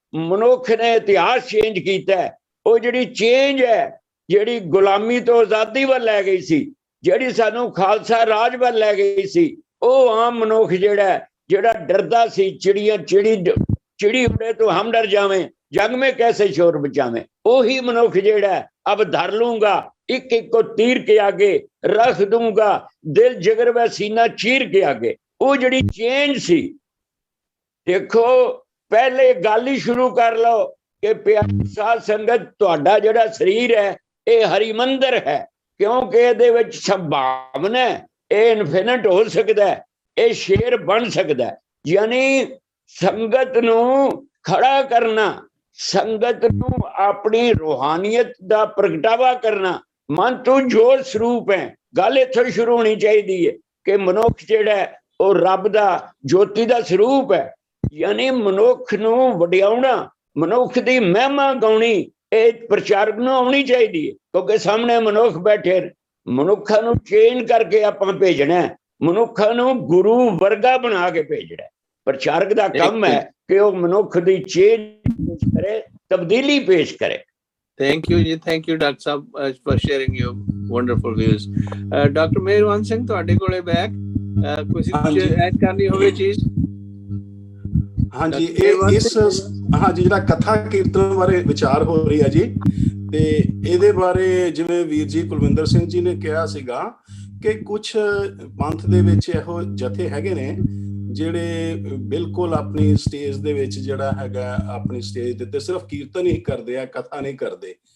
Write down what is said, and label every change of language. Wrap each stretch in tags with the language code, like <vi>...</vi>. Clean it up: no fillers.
<pa>ਮਨੁੱਖ ਨੇ ਇਤਿਹਾਸ ਚੇਂਜ ਕੀਤਾ। ਉਹ ਜਿਹੜੀ ਚੇਂਜ ਹੈ, ਜਿਹੜੀ ਗੁਲਾਮੀ ਤੋਂ ਆਜ਼ਾਦੀ ਵੱਲ ਲੈ ਗਈ ਸੀ, ਜਿਹੜੀ ਸਾਨੂੰ ਖਾਲਸਾ ਰਾਜ ਵੱਲ ਲੈ ਗਈ ਸੀ, ਉਹ ਆਮ ਮਨੁੱਖ ਜਿਹੜਾ ਡਰਦਾ ਸੀ, ਚਿੜੀ ਉੜੇ ਤੋਂ ਹਮ ਡਰ ਜਾਵੇਂ, ਜੰਗ में कैसे शोर बचावे। ਉਹੀ ਮਨੁੱਖ ਜਿਹੜਾ</pa> <hi>अब धर लूंगा एक एक को तीर के आगे, रख दूंगा दिल जिगर व सीना चीर के आगे।</hi> <pa>ਉਹ ਜਿਹੜੀ ਚੇਂਜ ਸੀ। ਦੇਖੋ ਪਹਿਲੇ ਗੱਲ ਹੀ ਸ਼ੁਰੂ ਕਰ ਲਓ ਕਿ ਪਿਆਰੀ ਸਾਧ ਸੰਗਤ ਤੁਹਾਡਾ ਜਿਹੜਾ ਸਰੀਰ ਹੈ ਇਹ ਹਰਿਮੰਦਰ ਹੈ, ਕਿਉਂਕਿ ਇਹਦੇ ਵਿੱਚ ਸੰਭਾਵਨਾ ਹੈ, ਇਹ ਇਨਫਿਨਿਟ ਹੋ ਸਕਦਾ ਹੈ, ਇਹ ਸ਼ੇਰ ਬਣ ਸਕਦਾ ਹੈ। ਯਾਨੀ ਸੰਗਤ ਨੂੰ ਖੜਾ ਕਰਨਾ, ਸੰਗਤ ਨੂੰ ਆਪਣੀ ਰੂਹਾਨੀਅਤ ਦਾ ਪ੍ਰਗਟਾਵਾ ਕਰਨਾ, ਮਨ ਤੋਂ ਜੋ ਸਰੂਪ ਹੈ। ਗੱਲ ਇੱਥੋਂ ਸ਼ੁਰੂ ਹੋਣੀ ਚਾਹੀਦੀ ਹੈ ਕਿ ਮਨੁੱਖ ਜਿਹੜਾ ਉਹ ਰੱਬ ਦਾ ਜੋਤੀ ਦਾ ਸਰੂਪ ਹੈ। ਯਾਨੀ ਮਨੁੱਖ ਨੂੰ ਵਡਿਆਉਣਾ, ਮਨੁੱਖ ਦੀ ਮਹਿਮਾ ਗਾਉਣੀ, ਇਹ ਪ੍ਰਚਾਰਕ ਨੂੰ ਆਉਣੀ ਚਾਹੀਦੀ ਹੈ। ਕਿਉਂਕਿ ਸਾਹਮਣੇ ਮਨੁੱਖ ਬੈਠੇ, ਮਨੁੱਖਾਂ ਨੂੰ ਚੇਂਜ ਕਰਕੇ ਆਪਾਂ ਭੇਜਣਾ, ਮਨੁੱਖਾਂ ਨੂੰ ਗੁਰੂ ਵਰਗਾ ਬਣਾ ਕੇ ਭੇਜਣਾ। ਪ੍ਰਚਾਰਕ ਦਾ ਕੰਮ ਹੈ ਕਿ ਉਹ ਮਨੁੱਖ ਦੀ ਚੇਂਜ ਪੇਸ਼ ਕਰੇ, ਤਬਦੀਲੀ ਪੇਸ਼ ਕਰੇ।</pa> <en>Thank you ਜੀ, thank you doctor ਸਾਹਿਬ for sharing your wonderful views.</en> <pa>Doctor ਮਿਹਰਵਾਨ Singh ਤੁਹਾਡੇ ਕੋਲੇ ਬੈਕ ਕੁਝ ਐਡ ਕਰਨੀ ਹੋਵੇ ਚੀਜ਼? ਹਾਂਜੀ, ਹਾਂਜੀ ਜਿਹੜਾ ਕਥਾ ਕੀਰਤਨ ਬਾਰੇ ਵਿਚਾਰ ਹੋ ਰਹੀ ਹੈ ਜੀ, ਤੇ ਇਹਦੇ ਬਾਰੇ ਜਿਵੇਂ ਵੀਰ ਜੀ ਕੁਲਵਿੰਦਰ ਸਿੰਘ ਜੀ ਨੇ ਕਿਹਾ ਸੀਗਾ ਕਿ ਕੁਝ ਪੰਥ ਦੇ ਵਿੱਚ ਇਹੋ ਜਥੇ ਹੈਗੇ ਨੇ ਜਿਹੜੇ ਬਿਲਕੁਲ ਆਪਣੀ ਸਟੇਜ ਦੇ ਵਿੱਚ ਜਿਹੜਾ ਹੈਗਾ ਆਪਣੀ ਸਟੇਜ ਦੇ ਉੱਤੇ ਸਿਰਫ ਕੀਰਤਨ ਹੀ ਕਰਦੇ ਆ, ਕਥਾ ਨਹੀਂ ਕਰਦੇ।</pa>